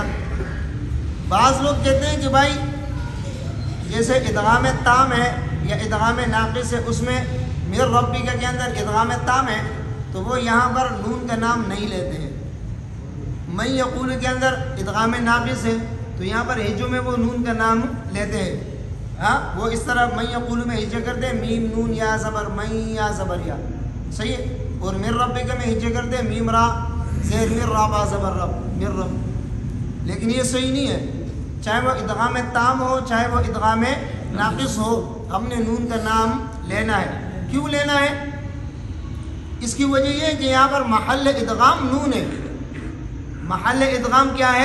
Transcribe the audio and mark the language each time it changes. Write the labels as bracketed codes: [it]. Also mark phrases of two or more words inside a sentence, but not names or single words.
[ur] بعض لوگ کہتے ہیں کہ بھائی جیسے ادغام تام ہے یا ادغام ناقص ہے، اس میں [ar] میر ربی [ur] کے اندر ادغام تام ہے تو وہ یہاں پر نون کا نام نہیں لیتے ہیں۔ [ar] من یقول [ur] کے اندر ادغام ناقص ہے تو یہاں پر ہجو میں وہ نون کا نام لیتے ہیں۔ ہاں، وہ اس طرح [ar] من یقول [ur] میں ہجے کرتے ہیں، میم نون یا زبر من یا زبر یا، صحیح ہے۔ اور [ar] میر ربی [ur] کا میں ہجے کرتے ہیں، میم را زیر میر را با زبر رب، میر رب۔ لیکن یہ صحیح نہیں ہے، چاہے وہ ادغام تام ہو چاہے وہ ادغام ناقص ہو، ہم نے نون کا نام لینا ہے۔ کیوں لینا ہے؟ اس کی وجہ یہ ہے کہ یہاں پر محل ادغام نون ہے۔ محل ادغام کیا ہے؟